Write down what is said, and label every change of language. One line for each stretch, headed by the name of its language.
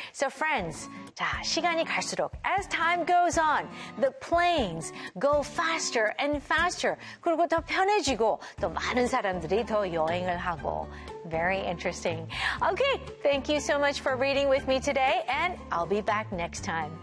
English: So, friends,
Korean: 자, 시간이 갈수록
English: as time goes on, the planes go faster and faster.
Korean: 그리고 더 편해지고 또 많은 사람들이 더 여행을 하고.
English: Very interesting. Okay, thank you so much for reading with me today and I'll be back next time.